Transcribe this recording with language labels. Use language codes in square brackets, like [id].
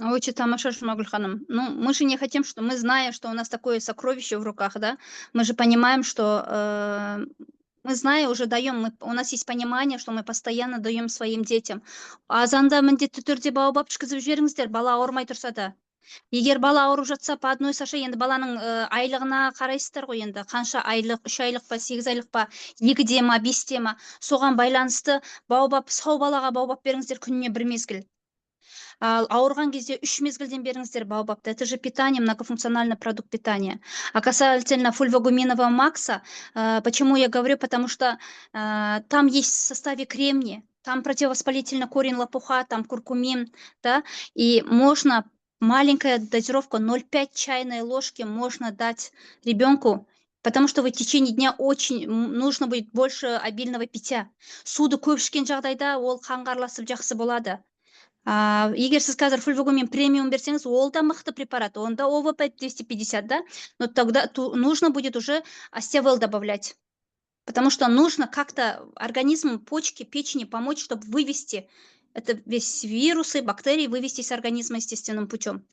[ru] Очень [kk] тамаша, [ru] Шумагуль ханым. Ну, мы же не хотим, что мы, зная, что у нас такое сокровище в руках, да, мы же понимаем, что мы, зная, уже даем, у нас есть понимание, что мы постоянно даем своим детям. [kk] Азанда міндетті түрде баобаб ішкізіп жіберіңіздер, бала ауырмай тұрса да. Егер бала ауырып жатса, [ru] по одной саша, [kk] енді баланың айлығына қарайсыздар ғой, енді қанша айлық, 3 айлық па, 8 айлық па, 2-де ма, 5-те ма, соған байланысты баобаб, сау балаға баобаб беріңіздер күніне 1 мезгіл. Ал ауырған кезде 3 мезгілден беріңіздер баобабты. [ru] Это же питание, многофункциональный продукт питания. А касательно фульвагуминового Макса, почему я говорю? Потому что там есть в составе кремния, там противовоспалительный корень лопуха, там куркумин, да, и можно маленькая дозировка 0,5 чайной ложки можно дать ребенку, потому что в течение дня очень нужно будет больше обильного питья. [kk] Суды көп ішкен жағдайда ол қанға араласып жақсы болады. Егер сіз қазір фульвагумин премиум берсеңіз, ол да мықты препарат, онда ОВП 250, [ru] да, но тогда нужно будет уже остеавел добавлять, потому что нужно как-то организму, почки, печени помочь, чтобы вывести это весь вирусы, бактерии вывести из организма естественным путем.